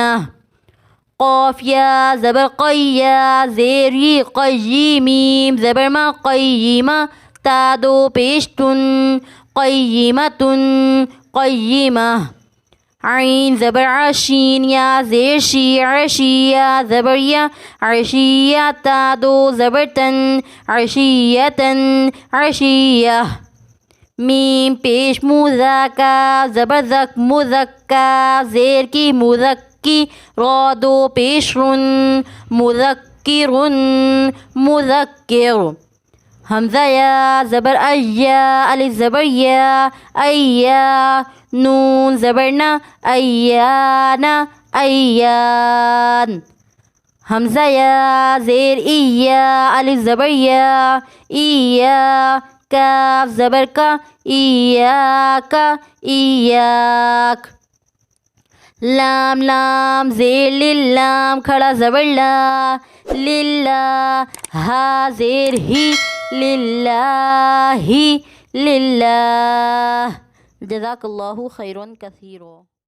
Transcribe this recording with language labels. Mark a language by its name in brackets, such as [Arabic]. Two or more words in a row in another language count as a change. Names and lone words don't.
[Urdu] قاف یا زبر قیا زیر قیمیم زبر ما قیمہ تا دو پیش تن قیمتن قیمہ عین زبر عشین یا زیر شی عشیہ زبر یا عشیہ تا دو زبر تن عشیتن عشیہ میم پیش مذکر زبر زک مذکر زیر کی مذکی را دو پیش رن مذکرن مذکر حمزہ یا زبر ایا الف زبر یا ایا نون زبر نا ایانا ایان حمزہ یا زیر ایا الف زبر یا ایا کاف زبر کا ایاک ایاک لام لام زیر للام کھڑا زبر لا للہ ہا زیر ہی للہ للہ [Arabic] جزاک اللہ خیرا کثیرا.